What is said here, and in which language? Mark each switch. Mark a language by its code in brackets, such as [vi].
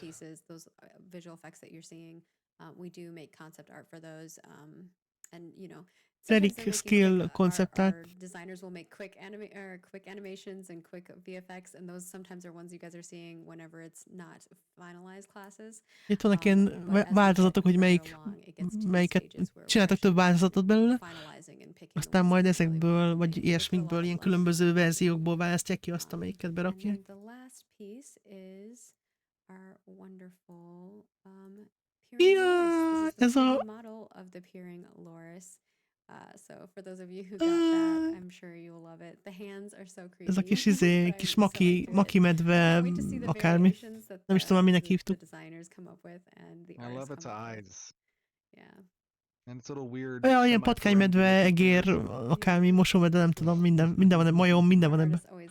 [en] pieces, those visual effects that you're seeing, we do make concept art for those, and you know, Cleric skill concept art. our designers will make quick animations and quick VFX, and those sometimes are ones you guys are seeing whenever it's not finalized classes. [hu] Itt vannak ilyen változatok, hogy melyiket csináltak több változatot belőle, aztán majd ezekből, vagy ilyesmikből, ilyen különböző verziókból választják ki azt, amelyiket berakják. [en] The last piece is our wonderful [hu] Ja, ez a... [en] model of the peering loris. So for those of you who got that, I'm sure you'll love it. The hands are so creepy. [hu] Ez a kis kis maki medve, akármi. Nem is tudom, minek hívtuk. [en] I love its eyes. Yeah. And it's a little weird. [hu] Olyan, ilyen patkánymedve, egér, akármi, mosómedve, nem tudom, minden van, majom, minden van ebben.